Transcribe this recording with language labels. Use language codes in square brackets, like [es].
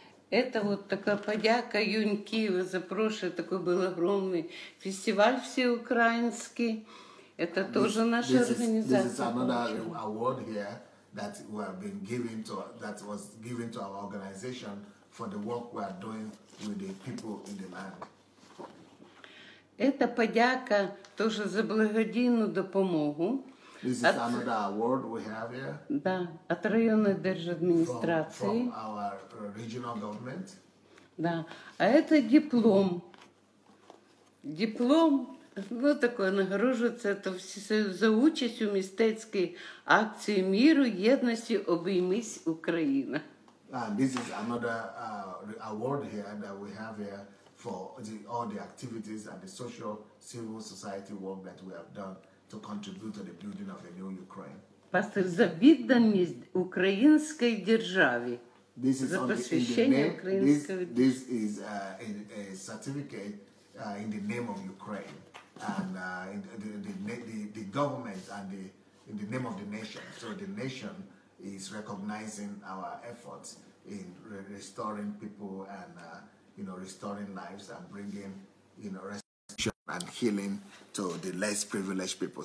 [ru] Это вот такая подяка Юнь Киева за прошлый такой был огромный фестиваль всеукраинский. Это тоже наша организация. [en] This is another award here that we have been that was given to our organization for the work we are doing with the people in the land. [uk] Это подяка тоже за благодійну допомогу. [en] This is another award we have here. [ru] Да, от районной держадминистрации. [en] From our regional government. [ru] Да, а это диплом. [uk] Диплом, такое нагороджується, это за участь у мистецькій акції миру, єдності, обіймись Україна. [en] And this is another award here that we have here for all the activities and the social civil society work that we have done to contribute to the building of a new Ukraine. [uk] Пастор, за відданість українській державі. За посвящення української держави. [en] This is a certificate in the name of Ukraine and the government and in the name of the nation. So the nation is recognizing our efforts in restoring people and restoring lives and bringing restoration and healing to the less privileged people.